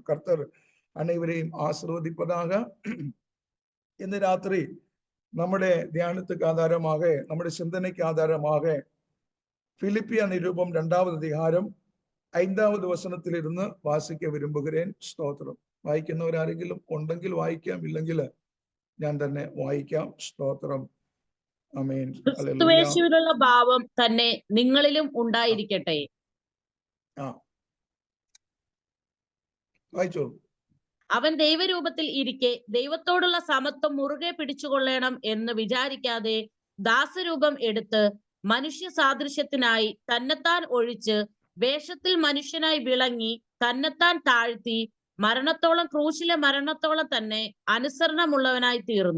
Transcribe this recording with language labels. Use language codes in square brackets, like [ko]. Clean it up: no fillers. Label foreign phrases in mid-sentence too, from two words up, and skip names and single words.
[ta] கர்த்தர் அனைவரையும் ஆசீர்வதிப்பதாக. இந்த ராத்திரி നമ്മുടെ தியானத்துக்கு ஆதாரமாக, നമ്മുടെ சிந்தனைக்கு ஆதாரமாக பிலிப்பிய நிருபம் 2வது அதிகாரம் 5வது வசனத்திலிருந்து வாசிக்க விரும்புகிறேன். ஸ்தோத்திரம். [ml] വായിക്കുന്നവരാരെങ്കിലും ഉണ്ടെങ്കിൽ വായിക്കാം, ഇല്ലെങ്കിൽ ഞാൻ തന്നെ വായിക്കാം. സ്തോത്രം. ആമേൻ. ക്രിസ്തുയേശുവിലുള്ള ഭാവം തന്നെ നിങ്ങളിലും ഉണ്ടായിരിക്കട്ടെ. വായിച്ചോ. അവൻ ദൈവരൂപത്തിൽ ഇരിക്കെ ദൈവത്തോടുള്ള സമത്വം മുറുകെ പിടിച്ചുകൊള്ളണം എന്ന് വിചാരിക്കാതെ ദാസരൂപം എടുത്ത് മനുഷ്യ സാദൃശ്യത്തിനായി തന്നെത്താൻ ഒഴിച്ച് വേഷത്തിൽ മനുഷ്യനായി വിളങ്ങി തന്നെത്താൻ താഴ്ത്തി മരണത്തോളം, ക്രൂശിലെ മരണത്തോളം തന്നെ അനുസരണമുള്ളവനായി തീർന്നു.